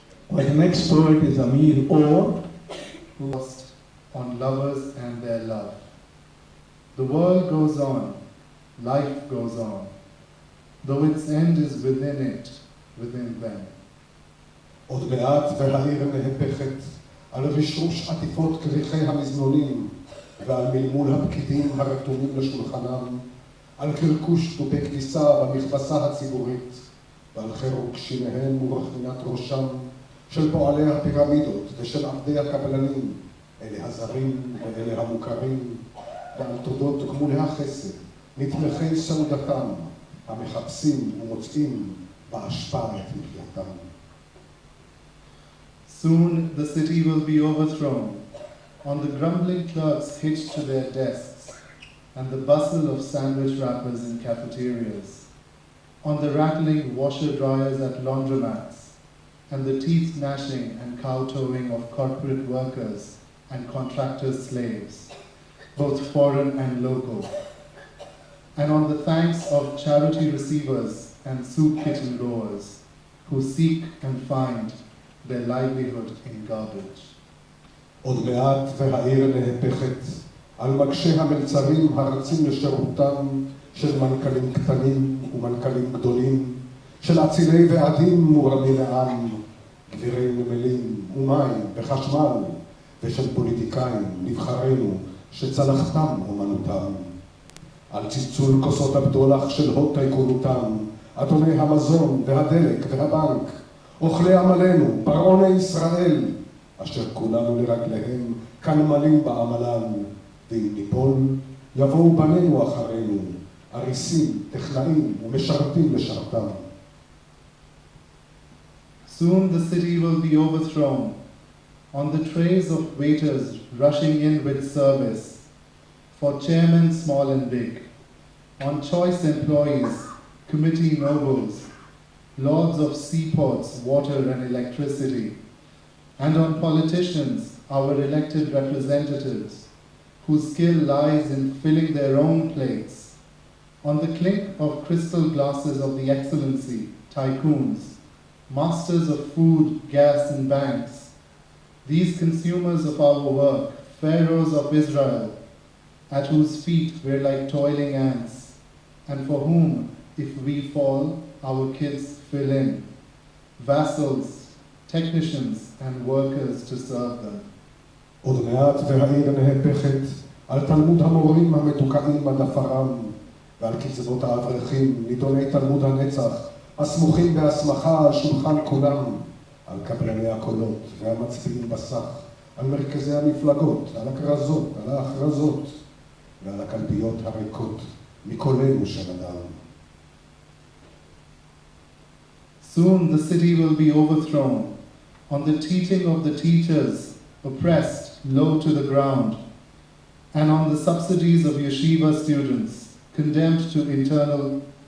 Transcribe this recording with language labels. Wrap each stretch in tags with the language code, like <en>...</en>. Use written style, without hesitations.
<en>But the next poet is Amir Or, who lost on lovers and their love. The world goes on, life goes on, though its end is within it, within them.</en> <he>עוד מעט והעיר נהפכת על רשרוש עטיפות כריכי המזנונים ועל מלמול הפקידים הרתומים לשולחנם, על קרקוש דובי כביסה במכבסה הציבורית ועל חירוק שיניהם ורכינת ראשם של פועלי הפירמידות ושל עבדי הקבלנים, אלה הזרים ואלה המוכרים, ועל תודות גמולי החסד, נתמכי סעודתם, המחפשים ומוצאים בהשפעה את מחייתם.</he> <en>Soon the city will be overthrown, on the grumbling clerks hitched to their desks, and the bustle of sandwich wrappers in cafeterias, on the rattling washer-dryers at laundromats, and the teeth-gnashing and kowtowing of corporate workers and contractors' slaves, both foreign and local, and on the thanks of charity receivers and soup kitchen goers, who seek and find their livelihood in garbage.</en> <he>עוד מעט והעיר נהפכת על מגשי המלצרים הרצים לשירותם של מנכ"לים קטנים ומנכ"לים גדולים, של אצילי ועדים מורמים מעם, גבירי נמלים ומים וחשמל, ושל פוליטיקאים נבחרינו שצלחתם אומנותם. על צלצול כוסות הבדולח של הוד טייקונותם, אדוני המזון והדלק והבנק, אוכלי עמלנו, פרעוני ישראל, אשר כולנו לרגליהם כנמלים בעמלם, ואם ניפול, יבואו בנינו אחרינו, אריסים, טכנאים ומשרתים לשרתם.</he> <en>Soon the city will be overthrown, on the trays of waiters rushing in with service, for chairmen small and big, on choice employees, committee nobles, lords of seaports, water and electricity, and on politicians, our elected representatives, whose skill lies in filling their own plates, on the clink of crystal glasses of the excellency, tycoons, masters of food, gas and banks, these consumers of our work, pharaohs of Israel, at whose feet we're like toiling ants, and for whom, if we fall, our kids fill in, vassals, technicians, and workers to serve them.</en> <he>עוד מעט והעיר נהפכת על תלמוד המורים המתוקעים עד עפרם, ועל קצוות האברכים, נידוני תלמוד הנצח, הסמוכים בהסמכה על שולחן כולם, על קבלני הקולות והמצביעים בסך, על מרכזי המפלגות, על הכרזות, על ההכרזות, ועל הקלפיות הריקות מקולנו של אדם.</he> <en>Soon the city will be overthrown, on the teaching of the teachers, oppressed low to the ground, and on the subsidies of yeshiva students, condemned to eternal</en>